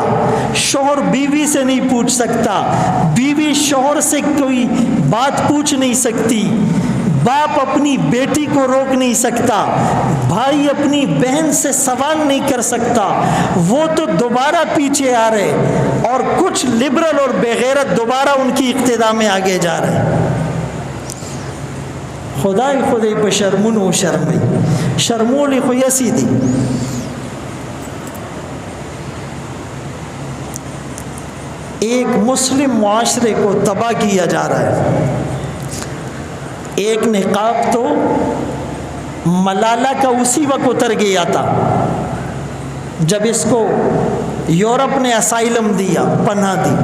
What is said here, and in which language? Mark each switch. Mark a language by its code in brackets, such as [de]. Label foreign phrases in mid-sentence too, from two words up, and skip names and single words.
[ur] شوہر بیوی سے نہیں پوچھ سکتا، بیوی شوہر سے کوئی بات پوچھ نہیں سکتی، باپ اپنی بیٹی کو روک نہیں سکتا، بھائی اپنی بہن سے سوال نہیں کر سکتا۔ وہ تو دوبارہ پیچھے آ رہے، اور کچھ لبرل اور بے غیرت دوبارہ ان کی اقتداء میں آگے جا رہے۔ [ps] خدای خدای په شرمونو شرمي، شرمولی خو یسی دی. [ur] ایک مسلم معاشرے کو تباہ کیا جا رہا ہے. ایک نقاب تو ملالہ کا اسی وقت اتر گیا تھا جب اس کو یورپ نے اسائلم دیا، پناہ دی.